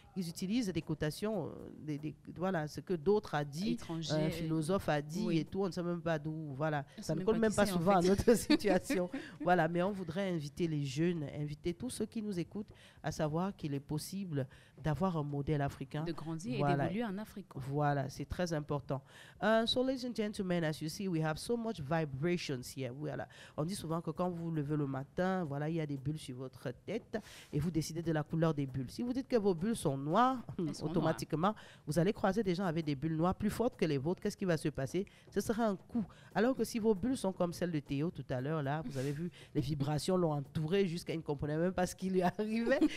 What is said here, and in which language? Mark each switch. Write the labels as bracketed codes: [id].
[fr] Ils utilisent des cotations, voilà, ce que d'autres a dit, un philosophe a dit et tout, on ne sait même pas d'où. Voilà, ça ne colle même pas souvent à notre situation. Voilà, mais on voudrait inviter les jeunes, inviter tous ceux qui nous écoutent à savoir qu'il est possible d'avoir un modèle africain. De grandir et d'évoluer en Afrique. Voilà, c'est très important. [en] So, ladies and gentlemen, as you see, we have so much vibrations here. [fr] Voilà. On dit souvent que quand vous vous levez le matin, voilà, il y a des bulles sur votre tête et vous décidez de la couleur des bulles. Si vous dites que vos bulles sont noires, automatiquement, vous allez croiser des gens avec des bulles noires plus fortes que les vôtres. Qu'est-ce qui va se passer? Ce sera un coup. Alors que si vos bulles sont comme celles de Théo tout à l'heure, là, vous avez vu, les vibrations l'ont entouré jusqu'à il ne comprenait même pas ce qui lui arrivait.